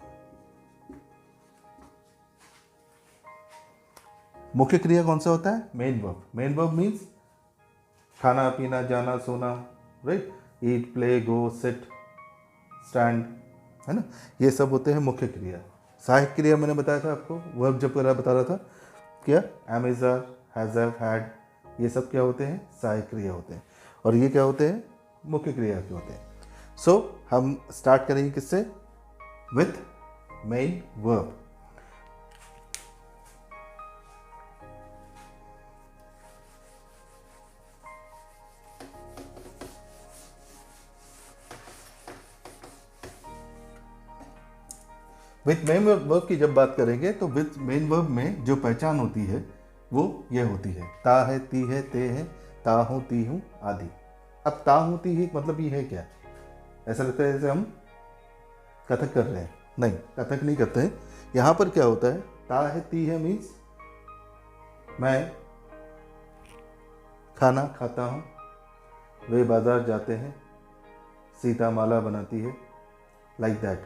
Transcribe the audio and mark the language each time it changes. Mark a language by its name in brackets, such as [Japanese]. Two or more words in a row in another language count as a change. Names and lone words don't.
[Hindi] मुख्य क्रिया कौन सा होता है? [English] main verb. main verb means [Hindi] खाना, पीना, जाना, सोना, राइट? [English] eat, play, go, sit, stand, है ना? [Hindi] ये सब होते हैं मुख्य क्रिया। सहायक क्रिया मैंने बताया था आपको, वर्ब जब बता रहा था, क्या? [English] am, is, are, has, have, had, [Hindi] ये सब क्या होते हैं? सहायक क्रिया होते हैं। और ये क्या होते हैं? मुख्य क्रिया के होते हैं। सो हम स्टार्ट करेंगे किससे? [English] with main verb. with main verb [Hindi] की जब बात करेंगे तो [English] with main verb [Hindi] में जो पहचान होती है वो ये होती है, ता है, ती है, ते है, ता हूँ, ती हूँ, आदि। अब ता हूँ, ती ही मतलब ये है क्या? ऐसा लगता है जैसे हम कथक कर रहे हैं। नहीं, कथक नहीं करते हैं। यहाँ पर क्या होता है? ता है, ती है मीन्स मैं खाना खाता हूँ, वे बाजार जाते हैं, सीता माला बनाती है, [English] like that.